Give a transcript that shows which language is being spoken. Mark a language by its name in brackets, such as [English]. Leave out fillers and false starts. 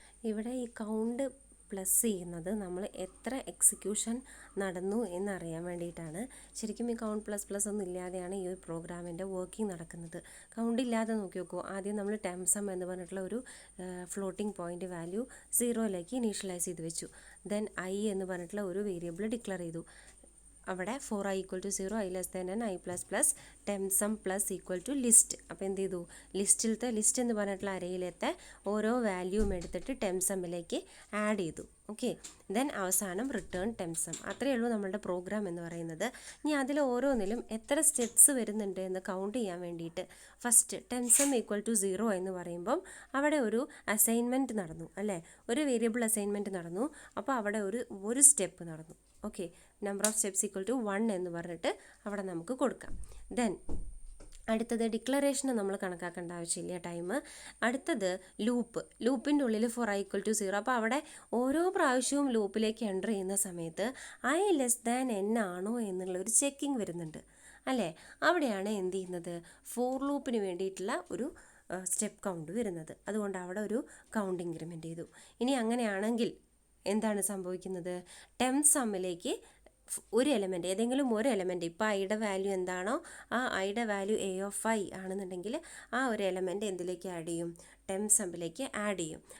[Malayalam] ഇവിടെ ഈ count plus ചെയ്യുന്നത് നമ്മൾ എത്ര എക്സിക്യൂഷൻ നടന്നു എന്നറിയാൻ വേണ്ടിയിട്ടാണ്. ശരിക്കും ഈ കൗണ്ട് പ്ലസ് പ്ലസ് ഒന്നും ഇല്ലാതെയാണ് ഈ ഒരു പ്രോഗ്രാമിൻ്റെ വർക്കിംഗ് നടക്കുന്നത്. കൗണ്ട് ഇല്ലാതെ നോക്കി നോക്കൂ. ആദ്യം നമ്മൾ ടെംപ് സം എന്ന് പറഞ്ഞിട്ടുള്ള ഒരു ഫ്ലോട്ടിംഗ് പോയിൻ്റ് വാല്യൂ 0ലേക്ക് ഇനീഷ്യലൈസ് ചെയ്ത് വെച്ചു. ദെൻ ഐ എന്ന് പറഞ്ഞിട്ടുള്ള ഒരു വേരിയബിൾ ഡിക്ലെയർ ചെയ്തു. [English] അവിടെ for I equal to 0, I less than n, I plus plus, temp sum plus equal to list. [Malayalam] അപ്പോൾ എന്ത് ചെയ്തു? ലിസ്റ്റ് എന്ന് പറഞ്ഞിട്ടുള്ള അരയിലത്തെ ഓരോ വാല്യൂവും എടുത്തിട്ട് ടെംപ് സമ്മിലേക്ക് ആഡ് ചെയ്തു. ഓക്കെ, ദെൻ അവസാനം റിട്ടേൺ ടെംപ് സം. അത്രയേ ഉള്ളൂ നമ്മളുടെ പ്രോഗ്രാം എന്ന് പറയുന്നത്. ഇനി അതിൽ ഓരോന്നിലും എത്ര സ്റ്റെപ്സ് വരുന്നുണ്ട് എന്ന് കൗണ്ട് ചെയ്യാൻ വേണ്ടിയിട്ട് first temp some equal to 0 എന്ന് പറയുമ്പം അവിടെ ഒരു അസൈൻമെൻറ്റ് നടന്നു അല്ലേ, ഒരു വേരിയബിൾ അസൈൻമെൻറ്റ് നടന്നു. അപ്പോൾ അവിടെ ഒരു സ്റ്റെപ്പ് നടന്നു. Okay, number of steps equal to 1 എന്ന് പറഞ്ഞിട്ട് അവിടെ നമുക്ക് കൊടുക്കാം. ദെൻ അടുത്തത് ഡിക്ലറേഷന് നമ്മൾ കണക്കാക്കേണ്ട ആവശ്യമില്ല ടൈം. അടുത്തത് ലൂപ്പിൻ്റെ ഉള്ളിൽ [English] for I equal to 0. [Malayalam] അപ്പോൾ അവിടെ ഓരോ പ്രാവശ്യവും ലൂപ്പിലേക്ക് എൻ്റർ ചെയ്യുന്ന സമയത്ത് I less than n ആണോ എന്നുള്ളൊരു ചെക്കിങ് വരുന്നുണ്ട് അല്ലേ. അവിടെയാണ് എന്ത് ചെയ്യുന്നത്, ഫോർ ലൂപ്പിന് വേണ്ടിയിട്ടുള്ള ഒരു സ്റ്റെപ്പ് കൗണ്ട് വരുന്നത്. അതുകൊണ്ട് അവിടെ ഒരു കൗണ്ട് ഇൻക്രിമെൻ്റ് ചെയ്തു. ഇനി അങ്ങനെയാണെങ്കിൽ എന്താണ് സംഭവിക്കുന്നത്, ടെംപ് സമ്മിലേക്ക് ഒരു എലമെൻറ്റ്, ഏതെങ്കിലും ഒരു എലമെൻറ്റ്, ഇപ്പോൾ ഐയുടെ വാല്യൂ എന്താണോ ആ ഐയുടെ വാല്യൂ a of I ആണെന്നുണ്ടെങ്കിൽ ആ ഒരു എലമെൻറ്റ് എന്തിലേക്ക് ആഡ് ചെയ്യും, ടെംപ് സമ്മിലേക്ക് ആഡ് ചെയ്യും.